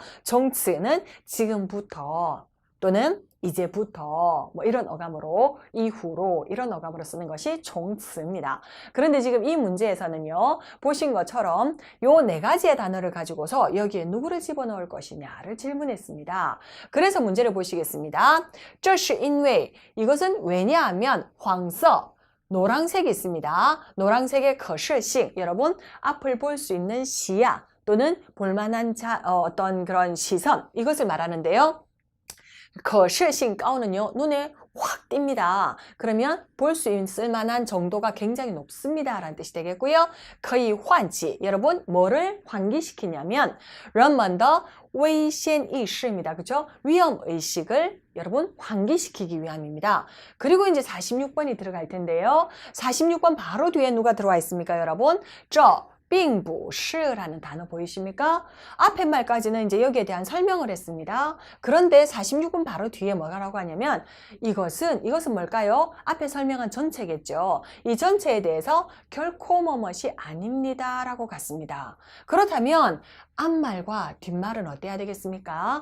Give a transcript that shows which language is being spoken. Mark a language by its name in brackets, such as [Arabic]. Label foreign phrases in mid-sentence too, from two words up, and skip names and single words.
[Korean] 종츠는 지금부터 또는 이제부터 뭐 이런 어감으로 이후로 이런 어감으로 쓰는 것이 종츠입니다. 그런데 지금 이 문제에서는요. 보신 것처럼 요 네 가지의 단어를 가지고서 여기에 누구를 집어넣을 것이냐를 질문했습니다. 그래서 문제를 보시겠습니다. [Chinese] 这是因为 [Korean] 이것은 왜냐하면 黄色 노란색이 있습니다. 노란색의 可视性 여러분 앞을 볼 수 있는 시야 또는 볼만한 어떤 그런 시선 이것을 말하는데요. [Chinese] 可视性高 [Korean] 는요 눈에 확 띕니다. 그러면 볼 수 있을 만한 정도가 굉장히 높습니다. 라는 뜻이 되겠고요. [Chinese] 可以唤起 [Korean] 여러분 뭐를 환기시키냐면 [Chinese] 人们的危险意识 [Korean] 입니다. 그렇죠? 위험의식을 여러분 환기시키기 위함입니다. 그리고 이제 46번이 들어갈 텐데요. 46번 바로 뒤에 누가 들어와 있습니까? 여러분 [Chinese] 这 并不是 [Korean] 라는 단어 보이십니까? 앞에 말까지는 이제 여기에 대한 설명을 했습니다. 그런데 46분 바로 뒤에 뭐라고 하냐면 이것은 뭘까요? 앞에 설명한 전체겠죠. 이 전체에 대해서 결코 뭐뭇이 아닙니다 라고 갔습니다. 그렇다면 앞말과 뒷말은 어때야 되겠습니까?